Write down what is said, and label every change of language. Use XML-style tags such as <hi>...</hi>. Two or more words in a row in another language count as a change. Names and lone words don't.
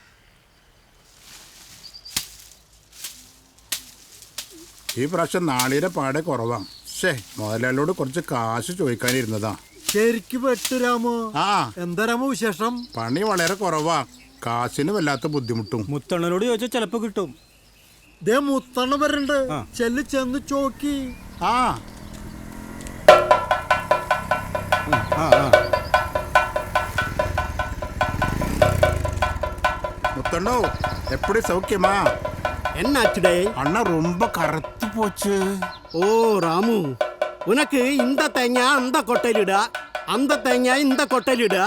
<ml>ഈ പ്രാവശ്യം നാളിയുടെ പാടെ കുറവാണ്. മുതലാളിയോട് കുറച്ച് കാശ് ചോദിക്കാനിരുന്നതാ. ശരിക്കും വെട്ടുരാമോ? എന്താ രാമോ വിശേഷം? പണി വളരെ കുറവാ, കാശിന് വല്ലാത്ത ബുദ്ധിമുട്ടും. മുത്തണ്ണനോട് ചോദിച്ചാൽ ചിലപ്പോ കിട്ടും. ദേ മുത്തണ്ണ വരണ്ട്, ചെല്ല് ചെന്ന് ചോക്കി.</ml> <ta>முத்தண்ணோ, எப்படி சௌக்கியமா? என்னாச்சுடே? அண்ணா ரொம்ப கருத்து போச்சு. ஓ ராமு, உனக்கு இந்த தேங்காய் அந்த கொட்டையிலிடா, அந்த தேங்காய் இந்த கொட்டையிலிடா.</ta>